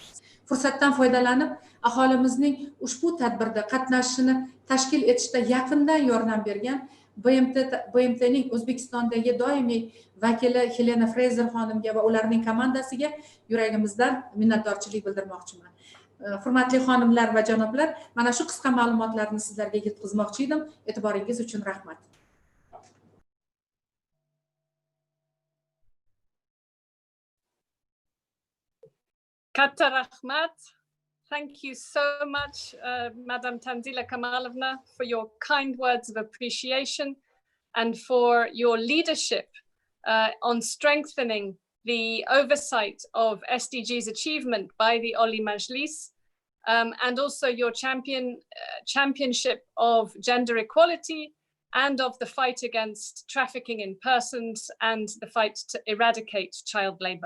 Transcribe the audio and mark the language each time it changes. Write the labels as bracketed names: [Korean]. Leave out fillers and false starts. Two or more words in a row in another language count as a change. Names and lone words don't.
[Uzbek] Fursatdan foydalanib, aholimizning ushbu tadbirda qatnashishini tashkil etishda yaqindan yordam bergan BMTning O'zbekistondagi doimiy vakili Helena Freyzer xonimga va ularning komandasiga yuragimizdan minnatdorchilik bildirmoqchiman. Hurmatli xonimlar va janoblar, mana shu qisqa ma'lumotlarni sizlarga yetkazmoqchi edim. E'tiboringiz uchun rahmat. Katta rahmat. [English] Thank you so much, Madam Tanzila Kamalovna, for your kind words of appreciation and for your leadership on strengthening the oversight of SDGs achievement by the Oli Majlis, and also your championship of gender equality and of the fight against trafficking in persons and the fight to eradicate child labor.